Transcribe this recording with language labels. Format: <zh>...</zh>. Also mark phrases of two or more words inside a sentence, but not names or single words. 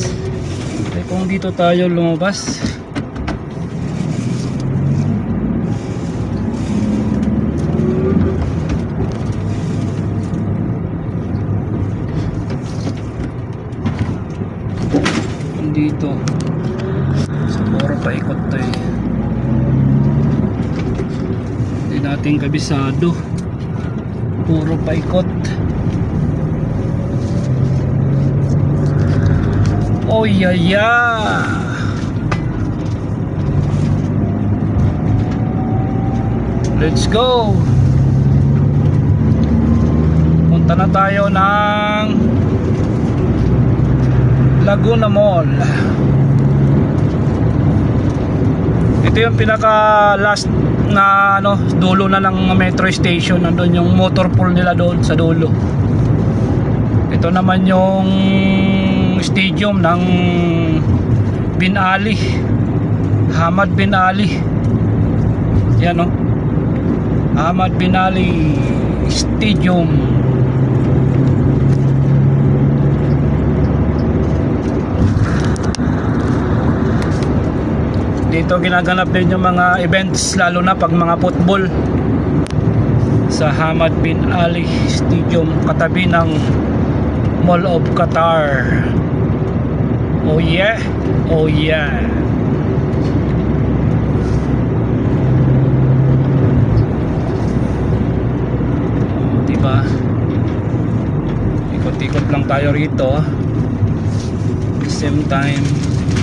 <tl>Kung dito tayo lumabas, kung dito siguro paikot tayo, hindi natin kabisado, puro paikot.</tl> <en>Oh yeah, yeah. Let's go.</en> <tl>Punta na tayo ng Laguna Mall. Ito yung pinaka last na dulo na ng metro station. Nandun yung motor pool nila doon sa dulo. Ito naman yung stadium ng Bin Ali, Hamad bin Ali. Yan Hamad bin Ali Stadium. Dito ginaganap din yung mga events, lalo na pag mga football, sa Hamad bin Ali Stadium, katabi ng Mall of Qatar.</tl> <en>Oh yeah, oh yeah.</en> <tl>Diba? Ikot-ikot lang tayo rito.</tl> <en>Same time</en>